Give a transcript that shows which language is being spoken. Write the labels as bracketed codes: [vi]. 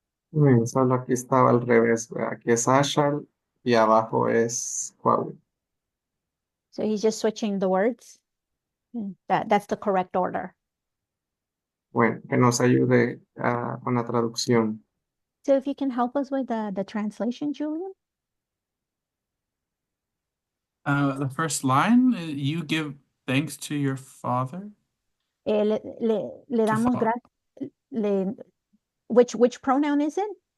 [es] Bien, solo aquí estaba al revés, aquí es Ashal y abajo es Huawei. [en] So he's just switching the words. That's the correct order. [es] Bueno, que nos ayude con la traducción. [en] So if you can help us with the translation, Julian. The first line, you give thanks to your father. [es] Le damos fa- gracias. [en] Which pronoun is it?